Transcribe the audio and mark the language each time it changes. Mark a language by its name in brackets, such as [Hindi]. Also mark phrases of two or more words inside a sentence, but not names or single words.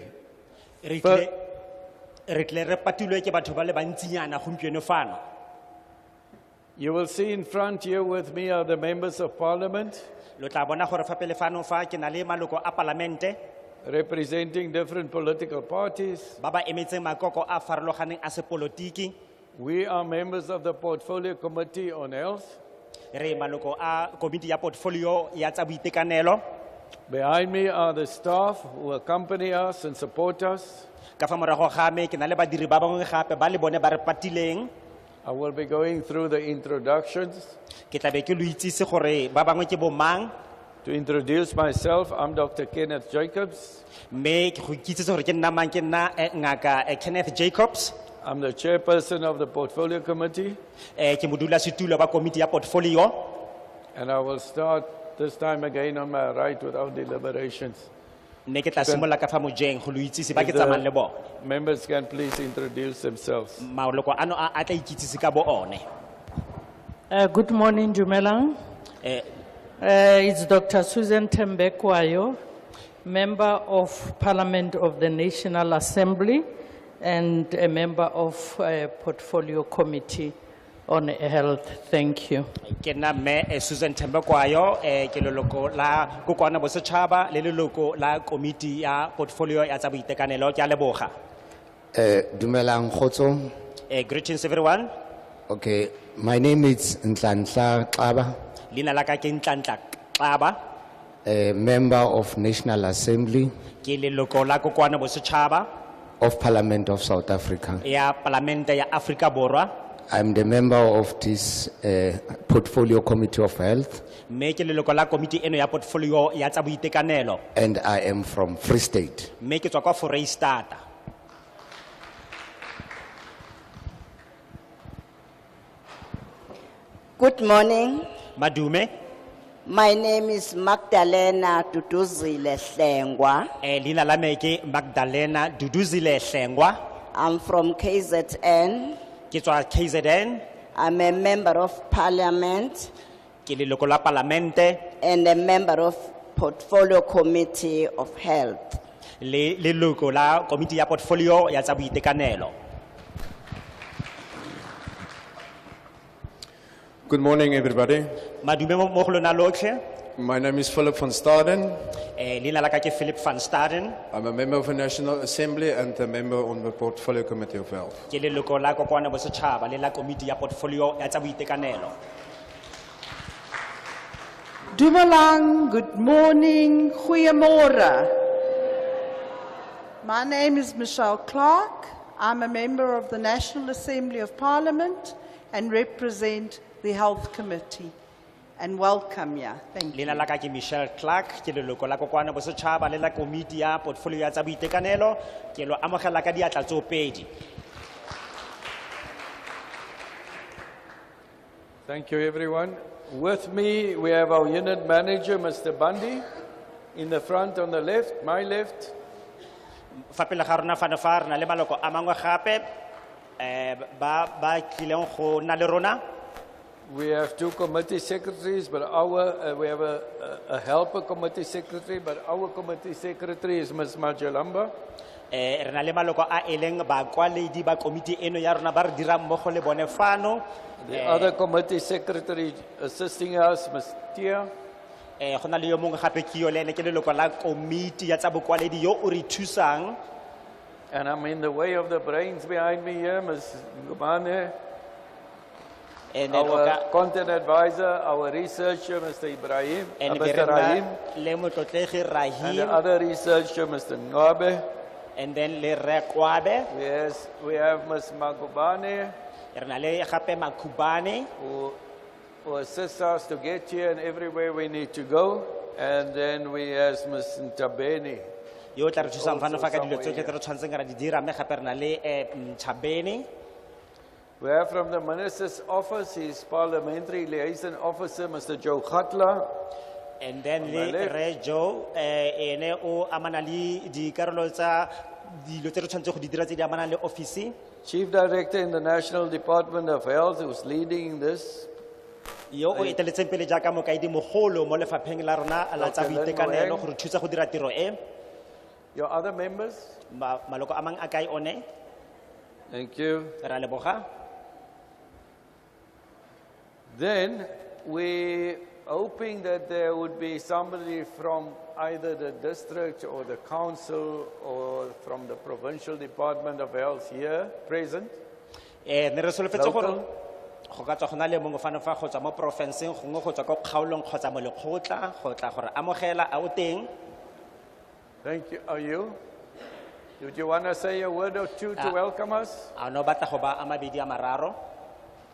[Tswana] Re tle re patilwe ke batho ba le bantsinyana gompieno fano. [English] You will see in front here with me are the members of parliament. [Tswana] Lo tla bona gore fa pele fano fa ke na le maloko a parlamente [English] representing different political parties. [Tswana] ba ba emetseng makoko a farologaneng a sepolotiki. [English] We are members of the Portfolio Committee on Health. [Tswana] Re maloko a komiti ya portfolio ya tsa boitekanelo. [English] Behind me are the staff who accompany us and support us. [Tswana] Ka fa morago ga me ke na le badiri ba bangwe gape ba le bone ba re patileng. [English] I will be going through the introductions. [Tswana] Ke tla be ke lo itsise gore ba bangwe ke bo mang, [English] To introduce myself, I'm Dr. Kenneth Jacobs. [Tswana] mme ke go ikitsise gore ke nna mang, ke nna ngaka Kenneth Jacobs. [English] I'm the chairperson of the Portfolio Committee, [Tswana] Ke modulasetulo ba komiti ya portfolio. [English] and I will start this time again on my right without deliberations. [Tswana] Mme ke tla simolola ka fa mojeng go lo itsise ba ke [English] If the [Tswana] tsamayang le bona. [English] members can please introduce themselves. [Tswana] Maloko ano a tla ikitsise ka bo one. [English] Good morning, Dumelang. Eh, It's Dr. Susan Tembekwayo, Member of Parliament of the National Assembly and a member of Portfolio Committee on Health. Thank you. [Tswana] ke nna mme Susan Thembekwayo, ke leloko la kokoana bosetšhaba le leloko la komiti ya portfolio ya tsa boitekanelo. Ke a leboga. Dumelang kgotso. [English] Greetings everyone. Okay, my name is Nhlanhla Xaba, [Tswana] Leina la ka ke Ntlantla Xaba, [English] a member of National Assembly [Tswana] ke leloko la kokoana bosetšhaba [English] of Parliament of South Africa. [Tswana] ya palamente ya Afrika Borwa, [English] I'm the member of this Portfolio Committee of Health, [Tswana] mme ke leloko la komiti eno ya portfolio ya tsa boitekanelo, [English] and I am from Free State. [Tswana] mme ke tswa kwa Foreisetata. [English] Good morning. [Tswana] Madume, [English] My name is Magdalena Duduzile Hlengwa. [Tswana] leina la me ke Magdalena Duduzile Hlengwa, [English] I'm from KZN. [Tswana] ke tswa KZN, [English] I'm a member of parliament [Tswana] ke leloko la palamente [English] and a member of Portfolio Committee of Health. [Tswana] le leloko la komiti ya portfolio ya tsa boitekanelo. [English] Good morning, everybody. [Tswana] Madume mo go lona lotlhe, [English] My name is Philip van Staden. [Tswana] leina la ka ke Philip van Staden, [English] I'm a member of the National Assembly and a member on the Portfolio Committee of Health. [Tswana] ke leloko la kokoana bosetšhaba le la komiti ya portfolio ya tsa boitekanelo. Dumelang, [English] good morning, goeiemorgen. My name is Michelle Clark. I'm a member of the National Assembly of Parliament and represent the Health Committee. And welcome here. Thank you. [Tswana] Leina la ka ke Michelle Clark, ke leloko la kokoana bosetšhaba le la komiti ya portfolio ya tsa boitekanelo. Ke lo amogela ka diatla tsoopedi. [English] Thank you, everyone. With me, we have our unit manager, Mr. Bundy, in the front on the left, my left. [Tswana] Fa pele ga rona fane fa re na le maloko a mangwe gape ba tlileng go nna le rona. [English] We have two committee secretaries, but we have a helper committee secretary, but our committee secretary is Ms. Majalamba. [Tswana] Re na le maloko a eleng bakwaledi ba komiti eno ya rona ba re dirang mmogo le bone fano. [English] The other committee secretary assisting us, Ms. Tia. [Tswana] Go na le yo mongwe gape ke yo le ene ke leloko la komiti ya tsa bokwaledi yo o re thusang. [English] And I'm in the way of the brains behind me here, Ms. Ngubane. And then Our content advisor, our researcher, Mr. Ibrahim, Mr. Rahim. [Tswana] le motlotlegi [English] And the Rahim, other researcher, Mr. Ngabe. and then [Tswana] le Rre Kwabe. [English] Yes, we have Ms. Magubane, [Tswana] Re na le gape Makubane [English] who assists us to get here and everywhere we need to go. And then we have Ms. Ntabeni. [Tswana] yo o tla re thusang fano [English] Also [Tswana] fa ka dilo [English] somewhere [Tswana] tsotlhe tse re tshwanetseng ra di dira, mme gape re na le Ntshabeni. [English] We have from the Minister's Office, his Parliamentary Liaison Officer, Mr. Joe Khatla. And then On my [Tswana] le [English] left. [Tswana] Rre Joe ene o amana le dikarolo tsa dilo tse re tshwanetseng go di dira tse di amanang le office. [English] Chief Director in the National Department of Health, who's leading this. [Tswana] Yo o eteletseng pele jaaka mokaedi mogolo mo lefapheng la rona la tsa Dr. Lynn boitekanelo Moeng. go re thusa go dira tiro e. [English] Your other members, [Tswana] Maloko a mang a kae one, [English] thank you. [Tswana] re a leboga. [English] Then we hoping that there would be somebody from either the district or the council or from the provincial department of health here present. [Tswana] Ne re solofetse gore [English] Local. [Tswana] go ka tswa go na le mongwe fano fa go tswa mo porofenseng gongwe go tswa ko kgaolong kgotsa mo lekgotla go tla gore amogela a o teng. [English] Thank you. Are you? Would you want to say a word or two to welcome us? [Tswana] A no batla go ba a mabedi a mararo.